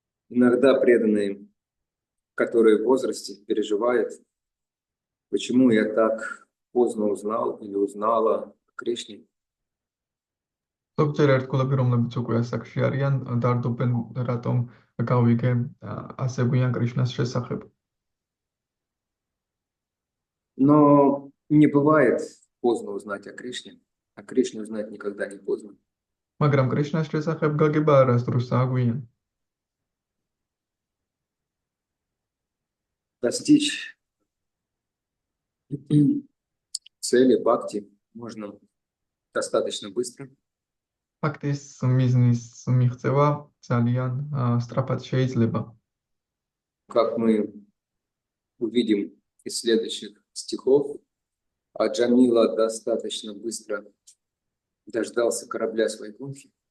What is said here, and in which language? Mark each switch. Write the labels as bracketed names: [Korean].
[Russian] Иногда преданные, которые в возрасте переживают, почему я так поздно узнал или узнала о Кришне. [Georgian] ზოგჯერ ერთგულები, რომლებიც უკვე ასაკში არიან, დარდობენ რატომ გავიგე ასე გვიან კრიშნას შესახებ. [Russian] Но не бывает поздно узнать о Кришне, а Кришне узнать никогда не поздно. [Georgian] მაგრამ კრიშნას შესახებ გაგება არასდროსაა გვიან. [Russian] Достичь цели бхакти можно достаточно быстро. [Georgian] ფაქტის მიზნის მიღწევა ძალიან სწრაფად შეიძლება. [Russian] Как мы увидим из следующих стихов, Аджамила достаточно быстро дождался корабля своей гонки.